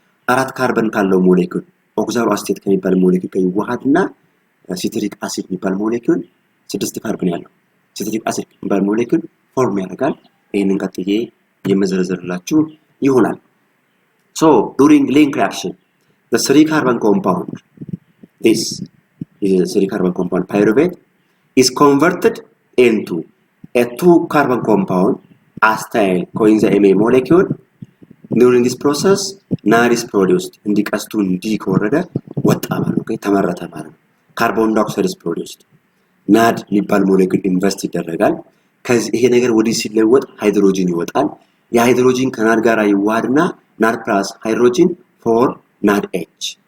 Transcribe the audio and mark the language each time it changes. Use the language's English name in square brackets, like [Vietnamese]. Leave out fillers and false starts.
[Amharic] 4 ካርበን ካለው ሞሌኪውል ኦክዛሎአሴቴት ከሚባል ሞሌኪውል ጋር ይዋሃድና ሲትሪክ አሲድ የሚባል ሞሌኪውል 6 ካርበን ያለው ሲትሪክ አሲድ የሚባል ሞሌኪውል ፎርም ያደርጋል። ይሄንን ቀጥዬ የመዘረዘርላችሁ ይሆናል። [English] So during link reaction, the 3 carbon compound, this is a 3 carbon compound pyruvate, is converted into a 2 carbon compound acetyl coenzyme A molecule. During this process, NAD is produced. [Amharic] እንዲቀስቱ እንዲቆረደ ወጣ ማለት ነው። ተመረተ ማለት ነው። ካርቦን ዳይኦክሳይድ [English] is produced. [Amharic] NAD የሚባል ሞሌኪውል ኢንቨስት ይደረጋል። ከዚህ ይሄ ነገር ወዲህ ሲለወጥ ሃይድሮጂን ይወጣል። የሃይድሮጂን ከናድ ጋር ይዋሃድና NAD [English] plus hydrogen for [Amharic] NADH.